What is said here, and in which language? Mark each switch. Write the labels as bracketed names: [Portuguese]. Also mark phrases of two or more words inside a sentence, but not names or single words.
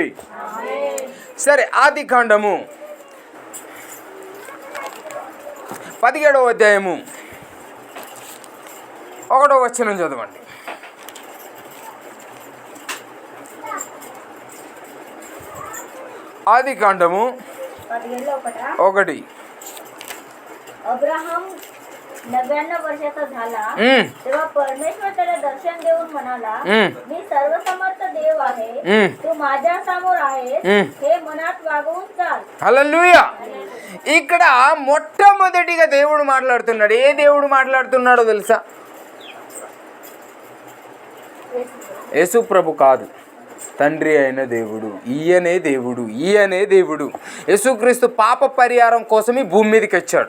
[Telugu] సరే, ఆదికాండము 17వ అధ్యాయము 1వ వచనం చదవండి. ఆదికాండము 1. [Marathi] अब्राहम 99 वर्षाचा झाला तेव्हा परमेश्वर त्याला दर्शन देऊन म्हणाला, मी सर्वसमर्थ देव आहे, तू माझ्या समोर आहेस, हे मनात वागवून चाल. [Telugu] హల్లెలూయా. ఇక్కడ మొట్టమొదటిగా దేవుడు మాట్లాడుతున్నాడు. ఏ దేవుడు మాట్లాడుతున్నాడో తెలుసా? యేసు ప్రభు కాదు. తండ్రి అయిన దేవుడు, ఈయనే దేవుడు, ఈయనే దేవుడు. యేసుక్రీస్తు పాప పరిహారం కోసం ఈ భూమి మీదకి వచ్చాడు.